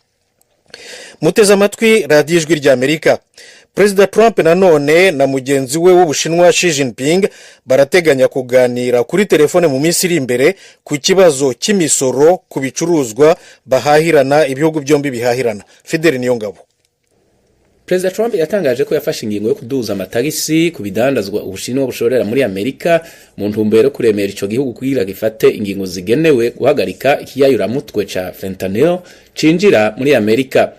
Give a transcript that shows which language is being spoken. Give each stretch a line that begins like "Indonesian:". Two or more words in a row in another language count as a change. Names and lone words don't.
Kinyarwanda: Muteze amatwi radiyo ijwi ry'Amerika. Perezida Trump nanone na mugenzi we w'Ubushinwa Xi Jinping barateganya kuganira kuri telefone mu minsi iri imbere ku kibazo cy'imisoro ku bicuruzwa bahahirana, ibihugu byombi bihahirana. Fidel Niyongabo.
Rundi: Perezida Trump yatangaje ko yafashe ingingo yo kuduza amatagisi ku bidandazwa Ubushinwa bushorera muri Amerika mu ntumbero yo kuremera ico gihugu kugira gifate ingingo zigenewe guhagarika ikiyayuramutwe ca fentanyl cinjira muri Amerika.